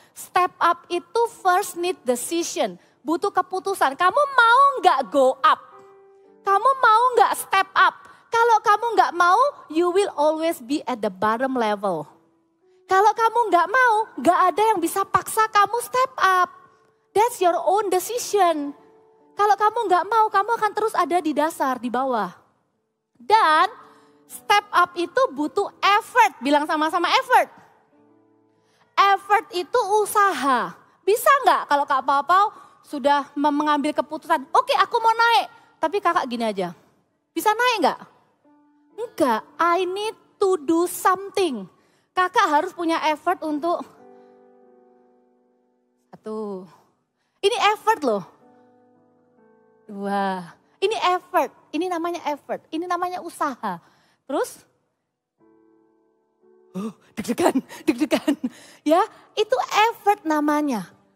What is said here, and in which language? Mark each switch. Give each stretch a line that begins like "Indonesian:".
English: Step up itu first need decision.
Indonesian: Butuh keputusan. Kamu mau enggak
English: go up?
Indonesian: Kamu mau enggak step up? Kalau kamu enggak mau,
English: you will always be at the bottom level.
Indonesian: Kalau kamu nggak mau, nggak ada yang bisa paksa kamu step up.
English: That's your own decision.
Indonesian: Kalau kamu nggak mau, kamu akan terus ada di dasar, di bawah. Dan step up itu butuh effort. Bilang sama-sama effort. Effort itu usaha. Bisa nggak kalau Kak Pau sudah mengambil keputusan, oke, aku mau naik. Tapi kakak gini aja, bisa naik nggak?
English: Enggak, I need to do something.
Indonesian: Kakak harus punya effort untuk, satu, ini effort loh. Dua, ini effort, ini namanya effort, ini namanya usaha. Terus, deg-degan, ya itu effort namanya.